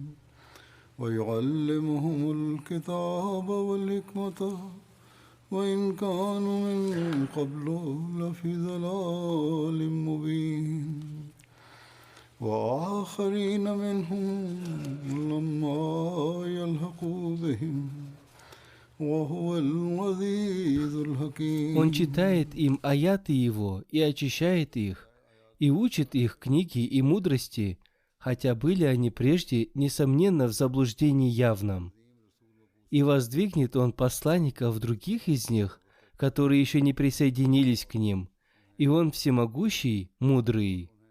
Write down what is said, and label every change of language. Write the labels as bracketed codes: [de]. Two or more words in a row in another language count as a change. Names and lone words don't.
[ar] ويعلمهم الكتاب والحكمة وإن كانوا من قبل لفي ضلال مبين وآخرين منهم لما يلحقوا بهم وهو العزيز الحكيم. [ru] Он читает им аяты Его и очищает их, и учит их книги и мудрости, хотя были они прежде, несомненно, в заблуждении явном. И воздвигнет Он посланников других из них, которые еще не присоединились к ним, и Он всемогущий, мудрый.